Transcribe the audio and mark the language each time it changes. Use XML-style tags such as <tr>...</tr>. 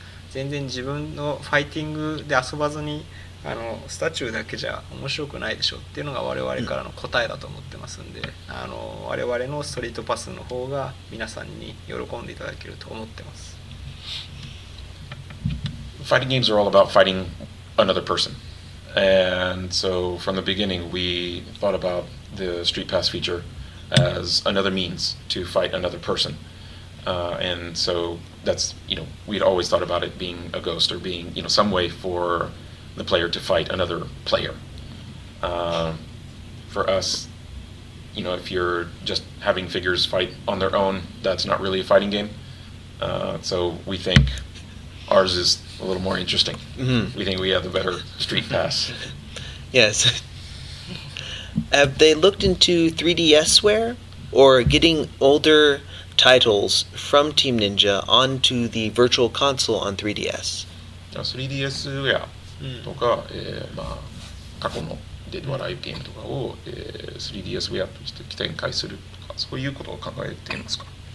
<ja>全然自分のファイティングで遊ばずにスタチューだけじゃ面白くないでしょっていうのが我々からの答えだと思ってますんで、我々のストリートパスの方が皆さんに喜んでいただけると思ってます。</ja> <en>Fighting games are all about fighting another person. And so from the beginning we thought about the Street Pass feature as another means to fight another person. And so that's, we'd always thought about it being a ghost or being, some way for the player to fight another player. For us, if you're just having figures fight on their own, that's not really a fighting game. So we think ours is a little more interesting. We think we have the better Street Pass. Yes. Have they looked into 3DSware or getting older titles from Team Ninja onto the virtual console on 3DS?</en> <ja>3DS ウェアとか、過去のデッドアライブゲームとかを、3DS ウェアとして展開するとか、そういうことを考えていますか？</ja>